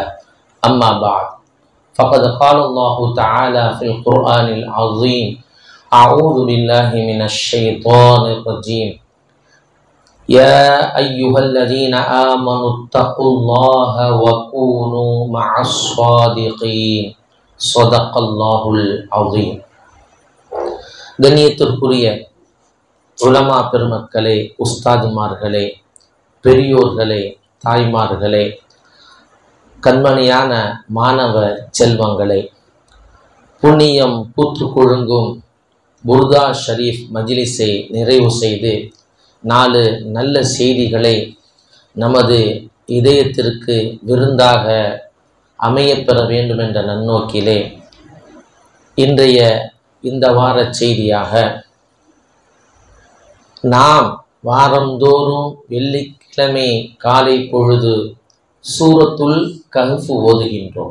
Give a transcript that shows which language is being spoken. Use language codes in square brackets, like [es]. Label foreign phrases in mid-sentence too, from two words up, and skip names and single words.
[ar] أما بعد، فقد قال الله تعالى في القرآن العظيم: أعوذ بالله من الشيطان الرجيم. يا أيها الذين آمنوا اتقوا الله وكونوا مع الصادقين. صدق الله العظيم. [ta] கண்ணியத்திற்குரிய உலமா பெருமக்களே, உஸ்தாதுமார்களே, பெரியோர்களே, தாய்மார்களே, கண்மணியான மாணவ செல்வங்களே, புண்ணியம் பூத்து குழுங்கும் புர்தா ஷரீஃப் மஜ்லிஸை நிறைவு செய்து 4 நல்ல செய்திகளை நமது இதயத்திற்கு விருந்தாக அமையப்பெற வேண்டும் என்ற நன்னோக்கிலே இன்றைய இந்த வார செய்தியாக நாம் வாரந்தோறும் வெள்ளிக்கிழமை காலை பொழுது சூரத்துல் கஹ்ஃப் ஓதுகின்றோம்.